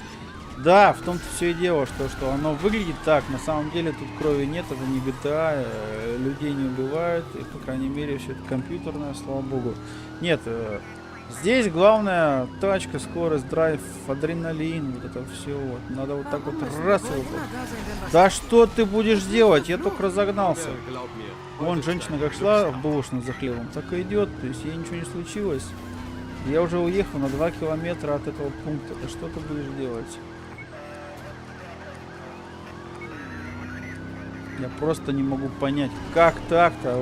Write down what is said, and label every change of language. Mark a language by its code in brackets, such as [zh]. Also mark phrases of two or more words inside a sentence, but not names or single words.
[ru] Да, в том-то все и дело, что оно выглядит так. На самом деле тут крови нет, это не GTA. Людей не убивают. И, по крайней мере, все это компьютерное, слава богу. Нет, Здесь главное тачка, скорость, драйв, адреналин, вот это все вот. Надо вот так вот [de] Warum müssen die [ru] раз [de] Bullen [ru] его. [de] immer da sein, wenn was [ru] Да что ты будешь делать? Я только разогнался. [de] Glaub mir. [ru] Вон женщина как шла в булочную за хлебом, так и идет. То есть ей ничего не случилось. Я уже уехал на 2 километра от этого пункта. Да что ты будешь делать? Я просто не могу понять, как так-то.